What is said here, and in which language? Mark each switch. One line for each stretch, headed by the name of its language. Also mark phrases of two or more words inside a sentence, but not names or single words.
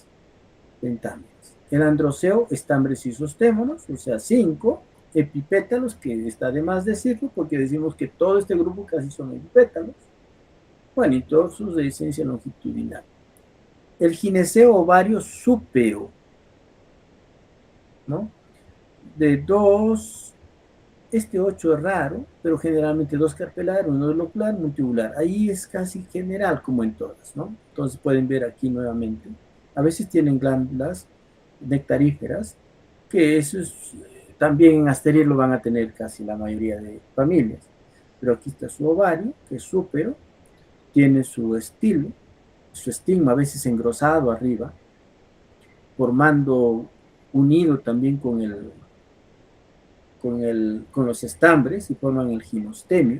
Spanish: El androceo, estambres isostémonos, o sea, 5 epipétalos, que está de más decirlo, porque decimos que todo este grupo casi son epipétalos. Bueno, y todos sus de esencia longitudinal. El gineceo ovario súpero, ¿no? De 2, este 8 es raro, pero generalmente 2 carpelar, 1 locular, multibular. Ahí es casi general como en todas, ¿no? Entonces pueden ver aquí nuevamente. A veces tienen glándulas nectaríferas, que eso es, también en Asterias lo van a tener casi la mayoría de familias. Pero aquí está su ovario, que es súpero, tiene su estilo, su estigma a veces engrosado arriba, formando unido también con los estambres y forman el ginostemio.